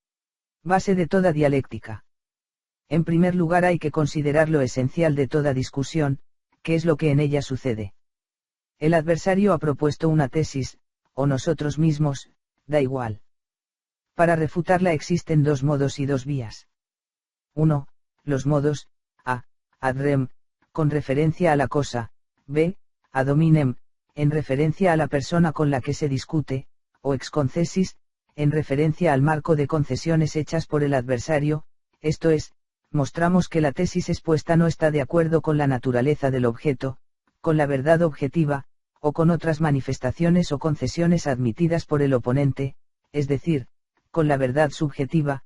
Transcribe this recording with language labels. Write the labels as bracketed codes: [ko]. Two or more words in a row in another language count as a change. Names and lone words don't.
[es] Base de toda dialéctica. En primer lugar hay que considerar lo esencial de toda discusión, que es lo que en ella sucede. El adversario ha propuesto una tesis, o nosotros mismos, da igual. Para refutarla existen dos modos y dos vías. 1. Los modos, [la] ad rem, [es] con referencia a la cosa, b. [la] Ad hominem, [es] en referencia a la persona con la que se discute, o [la] ex concessis, [es] en referencia al marco de concesiones hechas por el adversario, esto es, mostramos que la tesis expuesta no está de acuerdo con la naturaleza del objeto, con la verdad objetiva, o con otras manifestaciones o concesiones admitidas por el oponente, es decir, con la verdad subjetiva.